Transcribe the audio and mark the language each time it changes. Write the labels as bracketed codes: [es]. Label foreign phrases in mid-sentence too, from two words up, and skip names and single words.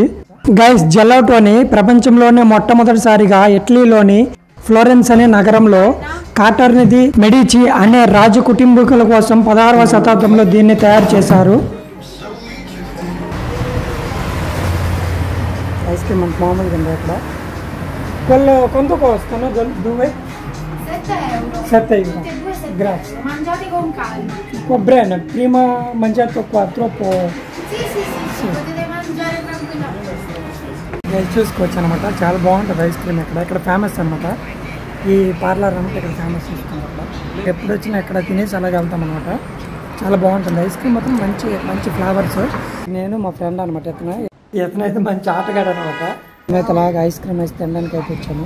[te] గైస్ జెలాటోని ప్రపంచంలోనే మొట్టమొదటిసారిగా ఇటలీలోని ఫ్లోరెన్స్ అనే నగరంలో కాటర్నిది మెడిచి అనే రాజ కుటుంబీకుల కోసం 16వ శతాబ్దంలో దీన్ని తయారు చేశారు. [en] ice cream [te] అంటే మామూలుగా ఉంది అక్కడ. కొంత వస్తాను 7 euro. Grazie. [it] Mangiate con calma. Va bene, prima mangiato qua, troppo. Sì. Potete mangiare tranquillamente. [te] చూసుకోవచ్చు అనమాట. చాలా బాగుంటుంది [en] ice cream [te] ఇక్కడ ఫేమస్ అనమాట. ఈ పార్లర్ అనమాట ఇక్కడ ఫేమస్ చూసుకున్నట్టు ఎప్పుడు వచ్చినా ఇక్కడ తినేసి అలాగే వెళ్తాం అనమాట. చాలా బాగుంటుంది [en] ice cream [te] మాత్రం మంచి ఫ్లేవర్స్. నేను మా ఫ్రెండ్ అనమాట ఇతనైతే మంచి ఆటగాడు అనమాట. నేనైతే అలాగే [en] ice cream [te] అయితే తినడానికి అయితే వచ్చాను.